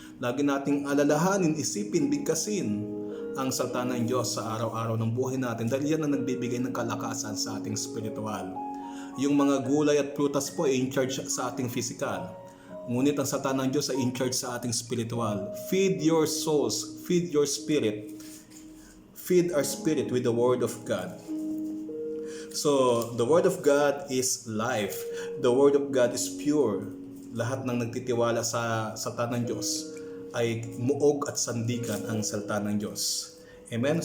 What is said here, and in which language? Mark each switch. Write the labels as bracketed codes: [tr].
[tl] Lagi nating alalahanin, isipin, bigkasin ang salita ng Diyos sa araw-araw ng buhay natin dahil yan ang nagbibigay ng kalakasan sa ating spiritual. Yung mga gulay at prutas po ay [en] in charge [tl] sa ating physical. Ngunit ang salita ng Diyos ay [en] in charge [tl] sa ating spiritual. [en] Feed your souls, feed your spirit. Feed our spirit with the Word of God. So, the Word of God is life. The Word of God is pure. [tl] Lahat ng nagtitiwala sa salita ng Diyos ay muog at sandigan ang salita ng Diyos. Amen?